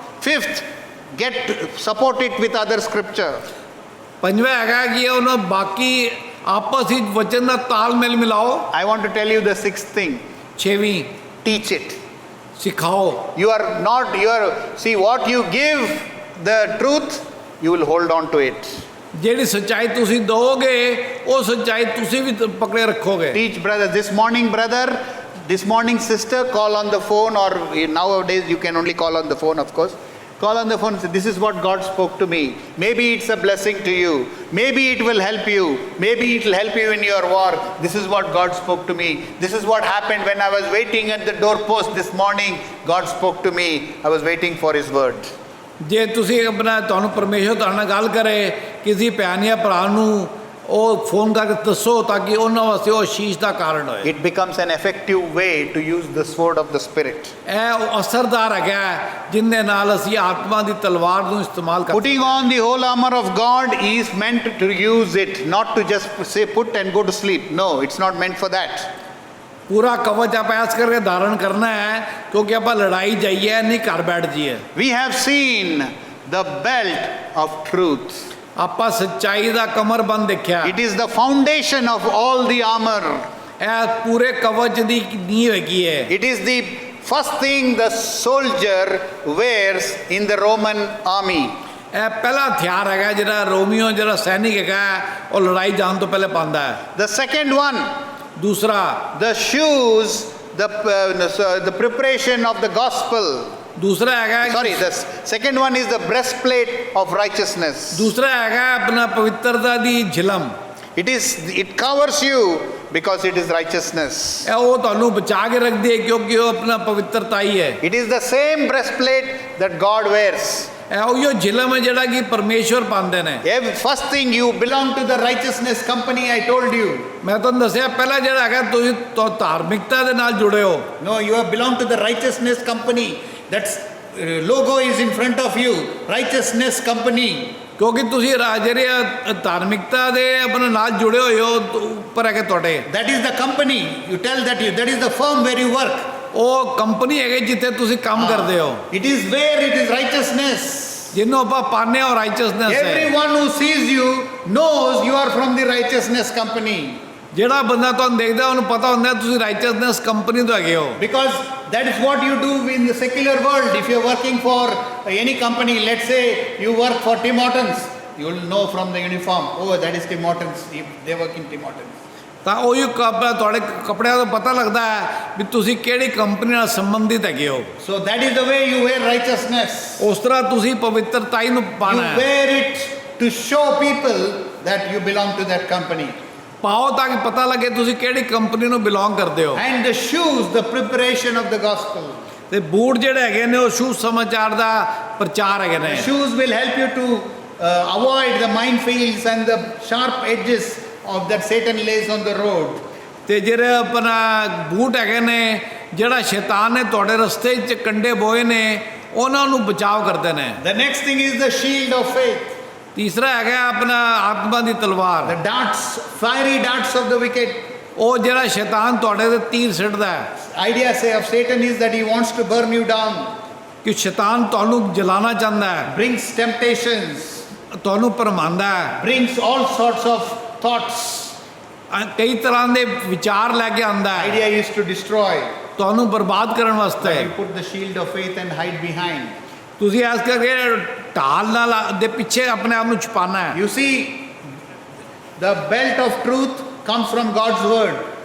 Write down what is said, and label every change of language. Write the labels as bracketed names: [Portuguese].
[English] Fifth, support it with other scripture. [Punjabi] ਪੰਜਵਾਂ ਹੈਗਾ ਕਿ ਉਹਨੂੰ ਬਾਕੀ ਆਪਸ ਵਿੱਚ ਵਚਨ ਦਾ ਤਾਲਮੇਲ ਮਿਲਾਓ। [English] I want to tell you the sixth thing. [Punjabi] ਛੇਵੀਂ, [English] Teach it. [Punjabi] ਸਿਖਾਓ। [English] See what you give the truth, you will hold on to it. [Punjabi] ਜਿਹੜੀ ਸੱਚਾਈ ਤੁਸੀਂ ਦੋਗੇ ਉਹ ਸੱਚਾਈ ਤੁਸੀਂ ਵੀ ਪਕੜੇ ਰੱਖੋਗੇ। [English] Teach brother, this morning sister, call on the phone, or nowadays you can only call on the phone, of course. Call on the phone and say, this is what God spoke to me. Maybe it's a blessing to you. Maybe it will help you. Maybe it will help you in your work. This is what God spoke to me. This is what happened when I was waiting at the doorpost this morning. God spoke to me. I was waiting for his word. [Punjabi] ਜੇ ਤੁਸੀਂ ਆਪਣਾ ਤੁਹਾਨੂੰ ਪਰਮੇਸ਼ਰ ਤੁਹਾਡੇ ਨਾਲ ਗੱਲ ਕਰੇ ਕਿਸੇ ਭੈਣ ਜਾਂ ਭਰਾ ਨੂੰ ਉਹ ਫੋਨ ਕਰਕੇ ਦੱਸੋ ਤਾਂ ਕਿ ਉਹਨਾਂ ਵਾਸਤੇ ਉਹ ਅਸ਼ੀਸ਼ ਦਾ ਕਾਰਨ ਹੋਏ। [English] It becomes an effective way to use the sword of the Spirit. [Punjabi] ਇਹ ਉਹ ਅਸਰਦਾਰ ਹੈਗਾ ਜਿੰਨੇ ਨਾਲ ਅਸੀਂ ਆਤਮਾ ਦੀ ਤਲਵਾਰ ਨੂੰ ਇਸਤੇਮਾਲ ਕਰ। [English] Putting on the whole armor of God is meant to use it, not to just say put and go to sleep. No, it's not meant for that. [Punjabi] ਪੂਰਾ ਕਵਚ ਆਪਾਂ ਐਸ ਕਰਕੇ ਧਾਰਨ ਕਰਨਾ ਹੈ ਕਿਉਂਕਿ ਆਪਾਂ ਲੜਾਈ ਜਾਈਏ ਨਹੀਂ ਘਰ ਬੈਠ ਜਾਈਏ। [English] We have seen the belt of truth. [Punjabi] ਆਪਾਂ ਸੱਚਾਈ ਦਾ ਕਮਰਬੰਦ ਦੇਖਿਆ। [English] It is the foundation of all the armor. [Punjabi] ਇਹ ਪੂਰੇ ਕਵਚ ਦੀ ਨੀਂਹ ਹੈਗੀ ਹੈ। [English] It is the first thing the soldier wears in the Roman army. [Punjabi] ਇਹ ਪਹਿਲਾ ਹਥਿਆਰ ਹੈਗਾ ਜਿਹੜਾ ਰੋਮੀਓ ਜਿਹੜਾ ਸੈਨਿਕ ਹੈਗਾ ਉਹ ਲੜਾਈ ਜਾਣ ਤੋਂ ਪਹਿਲੇ ਪਾਉਂਦਾ ਹੈ। [English] The second one, [Punjabi] ਦੂਸਰਾ, [English] the shoes, the preparation of the gospel. [Punjabi] ਦੂਸਰਾ ਹੈਗਾ [English] Sorry, the second one is the breastplate of righteousness. [Punjabi] ਦੂਸਰਾ ਹੈਗਾ ਆਪਣਾ ਪਵਿੱਤਰਤਾ ਦੀ ਝਿਲਮ। [English] It covers you because it is righteousness. [Punjabi] ਇਹ ਉਹ ਤੁਹਾਨੂੰ ਬਚਾ ਕੇ ਰੱਖਦੀ ਹੈ ਕਿਉਂਕਿ ਉਹ ਆਪਣਾ ਪਵਿੱਤਰਤਾ ਹੀ ਹੈ। [English] It is the same breastplate that God wears. [Punjabi] ਇਹ ਉਹੀ ਝਿਲਮ ਹੈ ਜਿਹੜਾ ਕਿ ਪਰਮੇਸ਼ਵਰ ਪਾਉਂਦੇ ਨੇ। [English] First thing, you belong to the righteousness company, I told you. [Punjabi] ਮੈਂ ਤੁਹਾਨੂੰ ਦੱਸਿਆ ਪਹਿਲਾ ਜਿਹੜਾ ਹੈਗਾ ਤੁਸੀਂ ਧਾਰਮਿਕਤਾ ਦੇ ਨਾਲ ਜੁੜੇ ਹੋ। [English] No, you belong to the righteousness company. That's logo is in front of you. Righteousness company. [Punjabi] ਕਿਉਂਕਿ ਤੁਸੀਂ ਜਿਹੜੇ ਧਾਰਮਿਕਤਾ ਦੇ ਆਪਣੇ ਨਾਲ ਜੁੜੇ ਹੋਏ ਹੋ ਉੱਪਰ ਹੈਗੇ ਤੁਹਾਡੇ। [English] That is the company. You tell that is the firm where you work. [Punjabi] ਉਹ ਕੰਪਨੀ ਹੈਗੀ ਜਿੱਥੇ ਤੁਸੀਂ ਕੰਮ ਕਰਦੇ ਹੋ। [English] It is where it is righteousness. [Punjabi] ਜਿਹਨੂੰ ਆਪਾਂ ਪਾਣੇ ਹੋ ਰਾਈਚਸਨੈਸ ਹੈ। [English] Everyone who sees you knows you are from the righteousness company. [Punjabi] ਜਿਹੜਾ ਬੰਦਾ ਤੁਹਾਨੂੰ ਦੇਖਦਾ ਉਹਨੂੰ ਪਤਾ ਹੁੰਦਾ ਤੁਸੀਂ ਰਾਈਚਸਨੈਸ ਕੰਪਨੀ ਤੋਂ ਹੈਗੇ ਹੋ। [English] Because that is what you do in the secular world. If you are working for any company, let's say you work for Tim Hortons, you will know from the uniform, oh, that is Tim Hortons. They work in Tim Hortons. [Punjabi] ਤਾਂ ਉਹੀ ਤੁਹਾਡੇ ਕੱਪੜਿਆਂ ਤੋਂ ਪਤਾ ਲੱਗਦਾ ਹੈ ਵੀ ਤੁਸੀਂ ਕਿਹੜੀ ਕੰਪਨੀ ਨਾਲ ਸੰਬੰਧਿਤ ਹੈਗੇ ਹੋ। [English] So that is the way you wear righteousness. [Punjabi] ਉਸ ਤਰ੍ਹਾਂ ਤੁਸੀਂ ਪਵਿੱਤਰਤਾ ਨੂੰ ਪਾਣਾ ਹੈ। [English] You wear it to show people that you belong to that company. [Punjabi] ਪਾਓ ਤਾਂ ਕਿ ਪਤਾ ਲੱਗੇ ਤੁਸੀਂ ਕਿਹੜੀ ਕੰਪਨੀ ਨੂੰ ਬਿਲੋਂਗ ਕਰਦੇ ਹੋ। [English] And the shoes, the preparation of the gospel. [Punjabi] ਤੇ ਬੂਟ ਜਿਹੜੇ ਹੈਗੇ ਨੇ ਉਹ ਸ਼ੁਭ ਸਮਾਚਾਰ ਦਾ ਪ੍ਰਚਾਰ ਹੈਗੇ ਨੇ। [English] Shoes will help you to avoid the minefields and the sharp edges of that Satan lays on the road. [Punjabi] ਤੇ ਜਿਹੜੇ ਆਪਣਾ ਬੂਟ ਹੈਗੇ ਨੇ ਜਿਹੜਾ ਸ਼ੈਤਾਨ ਨੇ ਤੁਹਾਡੇ ਰਸਤੇ 'ਚ ਕੰਡੇ ਬੋਏ ਨੇ ਉਹਨਾਂ ਨੂੰ ਬਚਾਅ ਕਰਦੇ ਨੇ। [English] The next thing is the shield of faith. [Punjabi] ਤੀਸਰਾ ਹੈਗਾ ਆਪਣਾ ਆਤਮਾ ਦੀ ਤਲਵਾਰ। [English] The darts, fiery darts of the wicked. [Punjabi] ਉਹ ਜਿਹੜਾ ਸ਼ੈਤਾਨ ਤੁਹਾਡੇ ਤੇ ਤੀਰ ਸਿੱਟਦਾ ਹੈ। [English] Idea say of Satan is that he wants to burn you down, [Punjabi] ਕਿ ਸ਼ੈਤਾਨ ਤੁਹਾਨੂੰ ਜਲਾਣਾ ਚਾਹੁੰਦਾ ਹੈ, [English] brings temptations, [Punjabi] ਤੁਹਾਨੂੰ ਭਰਮਾਉਂਦਾ ਹੈ, [English] brings all sorts of thoughts. [Punjabi] ਕਈ ਤਰ੍ਹਾਂ ਦੇ ਵਿਚਾਰ ਲੈ ਕੇ ਆਉਂਦਾ ਹੈ [English] Idea is to destroy. [Punjabi] ਤੁਹਾਨੂੰ ਬਰਬਾਦ ਕਰਨ ਵਾਸਤੇ। [English] You put the shield of faith and hide behind. [Punjabi] ਤੁਸੀਂ ਇਸ ਕਰਕੇ ਢਾਲ ਨਾਲ ਦੇ ਪਿੱਛੇ ਆਪਣੇ ਆਪ ਨੂੰ ਛੁਪਾਣਾ ਹੈ। [English] You see, the belt of truth comes from God's word.